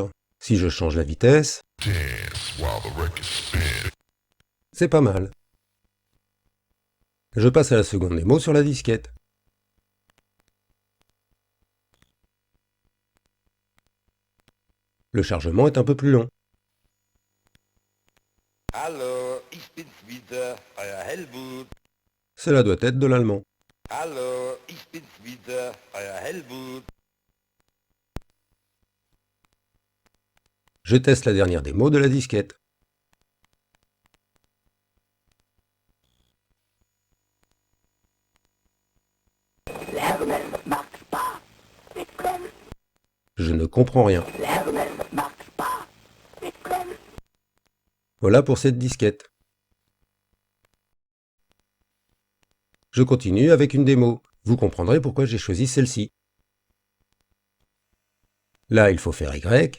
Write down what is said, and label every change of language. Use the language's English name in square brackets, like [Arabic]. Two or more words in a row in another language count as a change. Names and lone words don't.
[French] Si je change la vitesse, c'est pas mal. Je passe à la seconde démo sur la disquette. Le chargement est un peu plus long. [German] Hallo, ich bin's wieder, euer Helmut. [French] Cela doit être de l'allemand. [German] Hallo, ich bin's wieder, euer Helmut. [French] Je teste la dernière démo de la disquette. [German] Lernen macht Spaß. Mitkommen, [French] Je ne comprends rien. [German] lernen macht Spaß. Mitkommen. [French] Voilà pour cette disquette. Je continue avec une démo. Vous comprendrez pourquoi j'ai choisi celle-ci. Là, il faut faire Y.